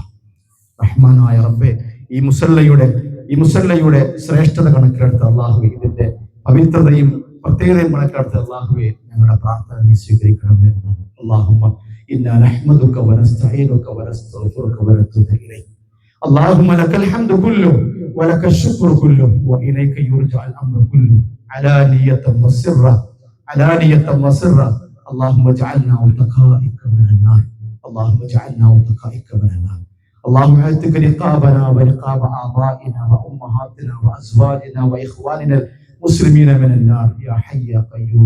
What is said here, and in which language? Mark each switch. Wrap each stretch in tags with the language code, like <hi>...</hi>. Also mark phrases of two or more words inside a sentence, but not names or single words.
<ml>റഹ്മാനായ റബ്ബേ, ഈ മുസല്ലയുടെ ശ്രേഷ്ഠത കണക്കിലെടുത്ത് അല്ലാഹുവേ, ഇതിന്റെ പവിത്രതയും പ്രത്യേകതയും കണക്കിലെടുത്ത് അല്ലാഹുവേ, ഞങ്ങളുടെ പ്രാർത്ഥന നീ സ്വീകരിക്കണമേ</ml> <ar>اللهم إنا نحمدك ونستعينك ونستغفرك ونتوب إليك. اللهم لك الحمد كله ولك الشكر كله وإليك يرجع الأمر كله علانية وسرا علانية وسرا. اللهم اجعلنا عتقائك من النار، اللهم اجعلنا عتقائك من النار. اللهم اعتق رقابنا ورقاب آبائنا وأمهاتنا وأزواجنا وإخواننا المسلمين من النار يا حي يا قيوم.</ar>